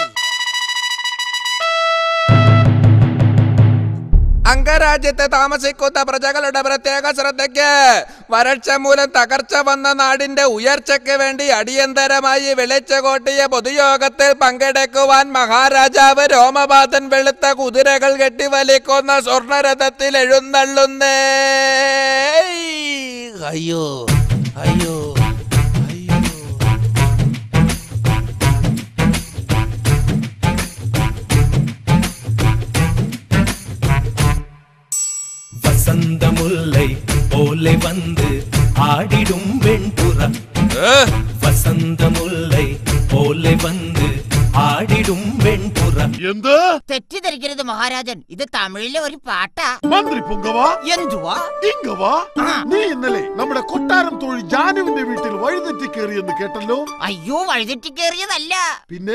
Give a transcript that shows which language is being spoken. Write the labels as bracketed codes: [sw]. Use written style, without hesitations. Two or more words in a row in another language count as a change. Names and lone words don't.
[ml] അംഗരാജ്യത്ത് താമസിക്കുന്ന പ്രജകളുടെ പ്രത്യേക ശ്രദ്ധയ്ക്ക് വരൾച്ച മൂലം തകർച്ച വന്ന നാടിന്റെ ഉയർച്ചയ്ക്ക് വേണ്ടി അടിയന്തരമായി വിളിച്ചുകൂട്ടിയ പൊതുയോഗത്തിൽ പങ്കെടുക്കുവാൻ മഹാരാജാവ് രോമപാതൻ വെളുത്ത കുതിരകൾ കെട്ടിവലിക്കുന്ന സ്വർണരഥത്തിൽ എഴുന്നള്ളുന്നേ. അയ്യോ അയ്യോ [ta] வசந்த முல்லை போலே வந்து ஆடிடும் வெண்புறா. வசந்த முல்லை போலே வந்து ஆடிடும் வெண்புறா. [ml] എന്ത് തെറ്റിദ്ധരിക്കരുത് മഹാരാജൻ, ഇത് തമിഴിലെ ഒരു പാട്ടാ. മന്ത്രി പുങ്കവാ, എന്തുവാ ഇങ്കവാ, നീ ഇന്നലെ നമ്മുടെ കൊട്ടാരം തൊഴിൽ ജാനുവിന്റെ വീട്ടിൽ വഴിതെറ്റി കയറിയെന്ന് കേട്ടല്ലോ. അയ്യോ, വഴിതെറ്റി കയറിയതല്ല, പിന്നെ